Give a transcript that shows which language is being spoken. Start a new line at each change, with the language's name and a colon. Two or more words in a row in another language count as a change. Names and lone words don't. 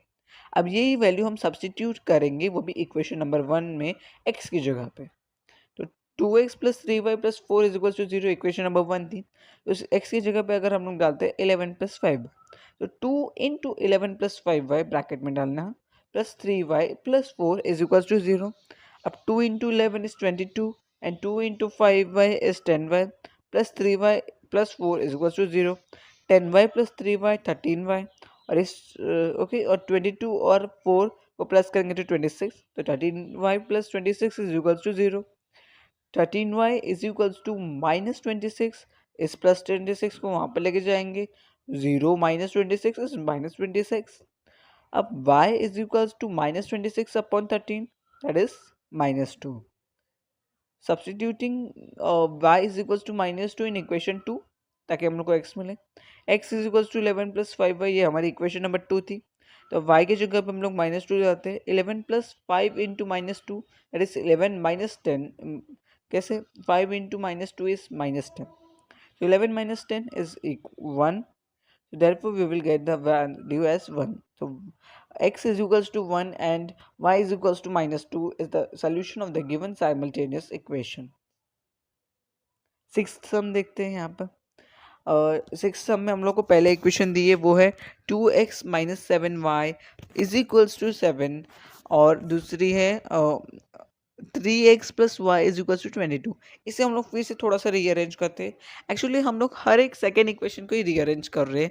Hindi: अब यही वैल्यू हम सब्सटीट्यूट करेंगे, वो भी
English: equation number 1
Hindi: में x की जगह पे।
English: तो 2x plus 3y plus 4 is equal to 0 equation number 1 थी।
Hindi: तो इस x की जगह पे अगर हम लोग डालते हैं 11 + 5, तो 2 × 11 + 5y ब्रैकेट में डालना प्लस 3y + 4 = 0.
English: अब 2 × 11 is 22 and 2 × 5y is 10y plus 3y plus 4 = 0. 10y plus 3y
Hindi: 13y और इस ओके और 22 और 4 को प्लस करेंगे तो 26. तो 13y plus 26 = 0. 13y = -26. इस प्लस 26 को वहाँ पर लेके जाएंगे.
English: 0 - 26 is -26.
Hindi: अब y = -26/13,
English: that is -2. Substituting y = -2 in equation 2
Hindi: ताकि हम लोग को x मिले. x = 11 + 5y, ये हमारी
English: equation number 2
Hindi: थी. तो y की जगह पे हम लोग -2 जाते हैं. 11 + 5 × -2,
English: that is 11 - 10.
Hindi: कैसे? 5 × -2 is -10.
English: So 11 - 10 is 1. So therefore we will get the value as 1. So x = 1 and y = -2 is the solution of the given simultaneous equation. sixth sum
Hindi: देखते हैं यहाँ पर.
English: sixth sum
Hindi: में हम लोग को पहले इक्वेशन दी है वो है 2x - 7y = 7 और दूसरी है 3x + y = 22. इसे हम लोग फिर से थोड़ा सा रीअरेंज करते हैं. एक्चुअली हम लोग हर एक
English: second equation
Hindi: को ही रीअरेंज कर रहे हैं.